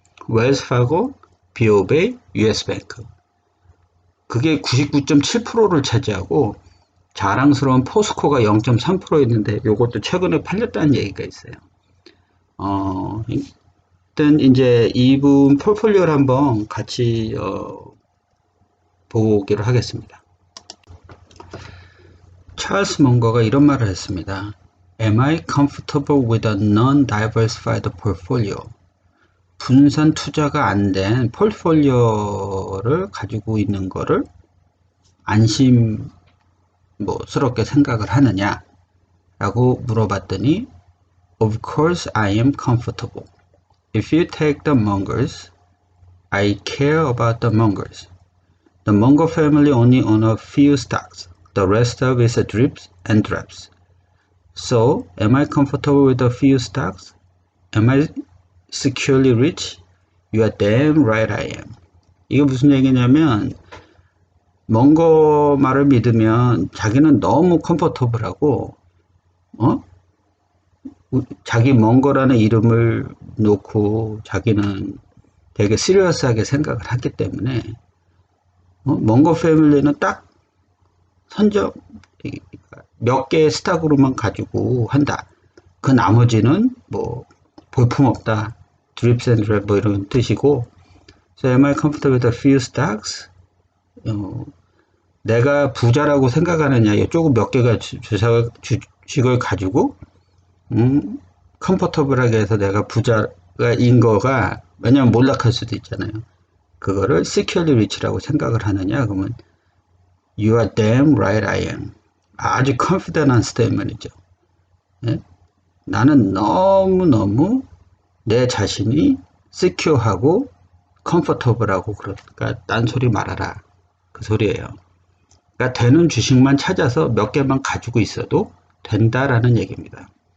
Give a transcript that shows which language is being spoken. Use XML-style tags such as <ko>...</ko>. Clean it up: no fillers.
<ko>웰스파고, BOB, US뱅크. 그게 99.7%를 차지하고 자랑스러운 포스코가 0.3% 있는데 요것도 최근에 팔렸다는 얘기가 있어요. 일단 이제 이분 포트폴리오를 한번 같이 보기로 하겠습니다. 찰스 먼거가 이런 말을 했습니다.</ko> <en>Am I comfortable with a non-diversified portfolio?</en> <ko>분산 투자가 안 된 포트폴리오를 가지고 있는 거를 안심스럽게 생각을 하느냐 라고 물어봤더니</ko> <en>Of course I am comfortable. If you take the mongers, I care about the mongers. The Munger family only own a few stocks. The rest of it is drips and drops. So, am I comfortable with a few stocks? Am I securely rich? You are damn right I am.</en> <ko>이게 무슨 얘기냐면, 먼거 말을 믿으면 자기는 너무 컴포터블하고, 자기 먼거라는 이름을 놓고 자기는 되게 시리어스하게 생각을 하기 때문에, 먼거 패밀리는 딱 선정 몇 개의 스탁으로만 가지고 한다. 그 나머지는 뭐 볼품없다. 드립스 앤 드랩 뭐 이런 뜻이고,</ko> <en>So am I comfortable with a few stocks?</en> <ko>내가 부자라고 생각하느냐, 조금 몇 개가 주식을 가지고 컴포터블하게 해서 내가 부자인 거가, 왜냐면 몰락할 수도 있잖아요. 그거를 securely rich라고 생각을 하느냐, 그러면</ko> <en>You are damn right I am.</en> <ko>아주 confident한 스테이트먼트이죠. 예? 나는 너무너무 내 자신이 secure하고 comfortable하고, 그러니까 딴소리 말아라, 그 소리예요. 그러니까 되는 주식만 찾아서 몇 개만 가지고 있어도 된다라는 얘기입니다.</ko>